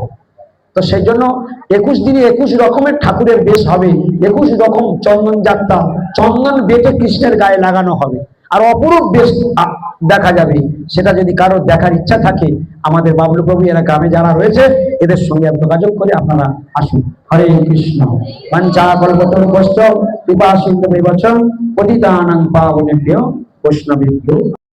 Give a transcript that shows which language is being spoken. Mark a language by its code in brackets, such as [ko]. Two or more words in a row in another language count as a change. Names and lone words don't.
[bn] তো সেই জন্য 21 দিনে 21 রকমের ঠাকুরের বেশ হবে, 21 রকম চন্দন যাত্রা, চন্দন বেটে কৃষ্ণের গায়ে লাগানো হবে, আর অপরূপ বেশ দেখা যাবে। সেটা যদি কারোর দেখার ইচ্ছা থাকে, আমাদের বাবলু প্রভু এরা গ্রামে যারা রয়েছে এদের সঙ্গে যোগাযোগ করে আপনারা আসুন। হরে কৃষ্ণ। [sa] বাঞ্ছা কল্পতরুভ্যশ্চ কৃপা সিন্ধুভ্যেব চ পতিতানাং পাবনেভ্যো বৈষ্ণবেভ্যো